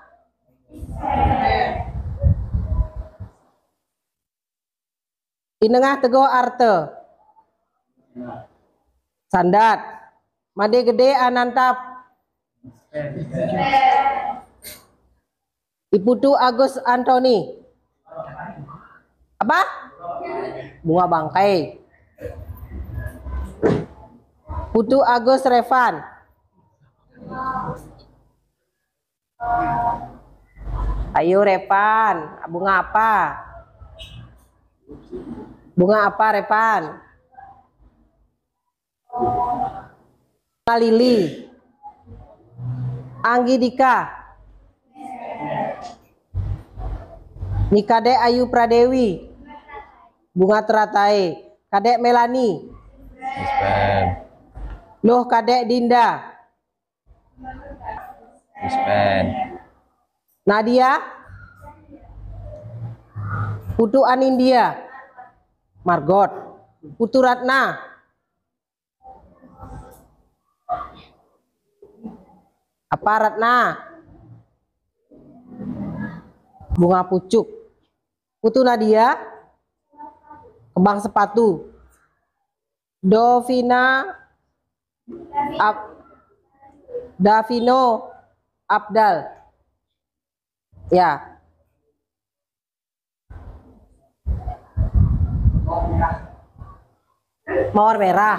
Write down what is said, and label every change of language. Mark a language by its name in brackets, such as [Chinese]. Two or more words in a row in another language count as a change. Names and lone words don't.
[Indonesian] Inengah Teguh Arte. Sandat. Made Gede Anantap. Iputu Agus Antoni. Apa? Bunga bangkai. Putu Agus Revan. Ayo Revan, bunga apa? Bunga apa Revan? Bunga lili. Anggi Dika. Nikade Ayu Pradewi. Bunga Teratai. Kadek Melani. Loh Kadek Dinda. Nadia. Putu Anindia. Margot. Putu Ratna. Apa Ratna? Bunga pucuk. Putu Nadia. Kembang sepatu. Davino Abdal. Ya. Mawar merah.